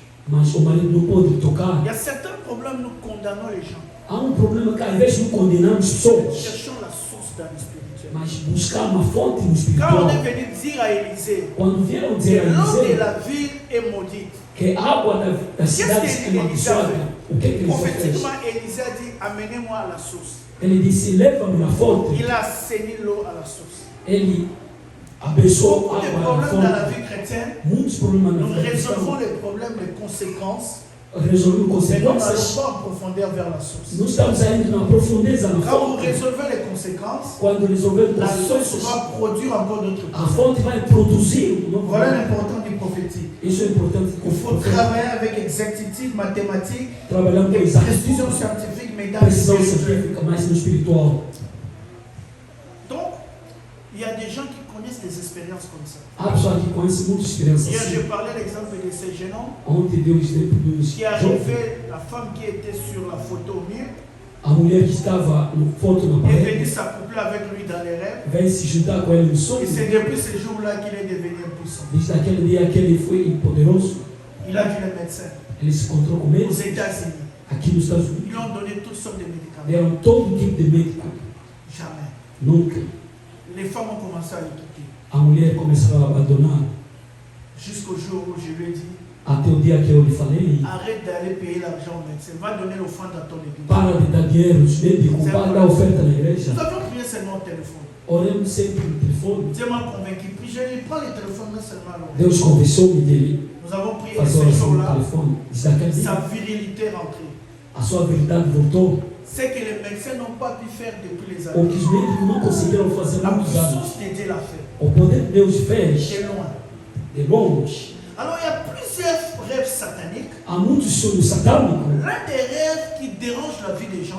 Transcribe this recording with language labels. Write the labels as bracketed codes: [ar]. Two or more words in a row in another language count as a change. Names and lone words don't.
[pt] Mas o marido não pode tocar. [fr] Il y a certains problèmes, nous condamnons les gens. [pt] Há um problema que às vezes não condenamos pessoas, [fr] Cherchons la source dans le spirituel. [pt] mas buscar uma fonte no [fr] Quand on [pt] espiritual. [fr] est venu dire à Élisée [pt] Quando vieram que dizer a [fr] l'eau de [pt] Eliseu [fr] la ville est maudite, [pt] que a água da cidade é amaldiçoada, o que ele fez? [fr] prophétiquement, Élisée a dit, amenez-moi à la source. [pt] Ele disse, leva-me à fonte. [fr] Il a assaini l'eau à la source. [pt] Ele abençoou [fr] Beaucoup [pt] a [fr] de [pt] água da [fr] problèmes dans la [pt] fonte. [fr] vie chrétienne, [pt] Muitos problemas na [fr] nous [pt] vida [fr] résolvons [pt] cristã. [fr] les problèmes, les conséquences, [pt] Resolvemos [fr] mais nous n'allons [pt] consequências. [fr] pas en profondeur vers la source. [pt] Não estamos indo na profundeza na [fr] Quand vous [pt] fonte. [fr] résolvez les conséquences, [pt] Quando resolvemos [fr] la source [pt] consequências, [fr] va produire encore d'autres [pt] a [fr] choses. [pt] fonte vai produzir um novo [fr] Voilà [pt] problema. [fr] l'important du prophétique. [pt] Isso é importante. [fr] Il faut travailler avec exactitude mathématique [pt] Trabalhando com [fr] et précision [pt] exatidão, [fr] scientifique, mais dans le [pt] precisão [fr] spirituel. [pt] científica, mas no espiritual. [fr] Donc, il y a des gens qui connaissent des expériences comme ça. [pt] Há pessoas que conhecem muitas experiências [fr] Hier, [pt] assim. [fr] j'ai parlé de l'exemple de ces jeunes hommes [pt] Ontem deu o exemplo dos [fr] qui [pt] jovens. [fr] arrivaient, la femme qui était sur la photo au mur, [pt] A mulher que estava no foto na [fr] est venue [pt] parede [fr] s'accoupler avec lui dans les rêves. [pt] vem se juntar com ele no [fr] Et [pt] sonho. [fr] c'est depuis ce jour-là qu'il est devenu impuissant. [pt] Desde aquele dia que ele foi poderoso, [fr] Il a vu les médecins [pt] ele se encontrou com [fr] aux [pt] eles [fr] États-Unis. [pt] aqui nos Estados [fr] Ils [pt] Unidos. [fr] lui ont donné toutes sortes de médicaments. [pt] Deram todo tipo de médico. [fr] Jamais. [pt] Nunca. [fr] Les femmes ont commencé à le quitter. [pt] A mulher começou a abandonar. [fr] Jusqu'au jour où je lui ai dit, [pt] Até o dia que eu lhe falei, [fr] arrête d'aller payer l'argent au médecin. Va donner l'offrande à ton église. [pt] para de dar dinheiro aos médicos, para de dar oferta na igreja. [fr] Nous avions prié seulement au téléphone. [pt] Oremos sempre no telefone. [fr] Dieu m'a convaincu. Puis je lui prends le téléphone là seulement à l'oreille. [pt] Deus conversou-me dele [fr] Nous avons prié [pt] fazer [fr] ce [pt] oração no [fr] jour-là. [pt] telefone. Desde aquele dia, [fr] Sa virilité est rentrée. [pt] a sua verdade voltou. [fr] Ce que les médecins n'ont pas pu faire depuis les [pt] O [fr] années. [pt] que os médicos não conseguiram fazer há [fr] La [pt] muitos anos. [fr] puissance de Dieu l'a fait. [pt] O poder de Deus fez [fr] C'est loin. [pt] de longe. [fr] Alors il y a plusieurs rêves sataniques. [pt] Há muitos sonhos satânicos. [fr] L'un des rêves qui dérange la vie des gens,